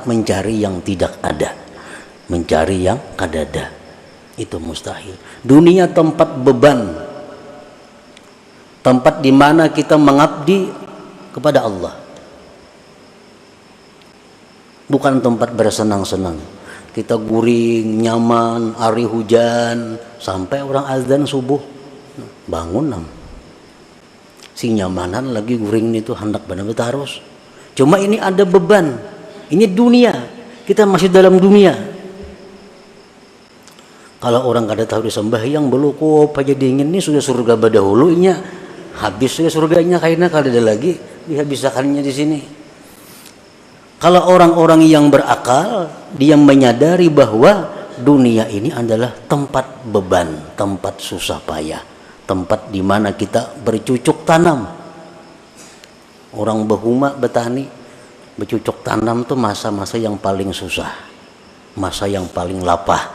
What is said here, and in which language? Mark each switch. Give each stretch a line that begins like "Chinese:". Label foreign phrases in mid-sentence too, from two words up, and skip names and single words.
Indonesian: Mencari yang tidak ada, mencari yang kadada, itu mustahil. Dunia tempat beban, tempat di mana kita mengabdi kepada Allah, bukan tempat bersenang-senang.
Banjar: Kita guring, nyaman, hari hujan, sampai orang azan subuh, bangun si nyamanan lagi guring itu hendak benar-benar harus.
Indonesian: Cuma ini ada beban, ini dunia, kita masih dalam dunia.
Banjar: Kalau orang kada tahu disembahyang belukop aja dingin ini sudah surga badahulunya, habis sudah surganya kayaknya kada ada lagi dihabisakannya di sini.
Indonesian: Kalau orang-orang yang berakal, dia menyadari bahwa dunia ini adalah tempat beban, tempat susah payah, tempat di mana kita bercucuk tanam.
Banjar: Orang behuma betani, bercucuk tanam tuh masa-masa yang paling susah, masa yang paling lapah.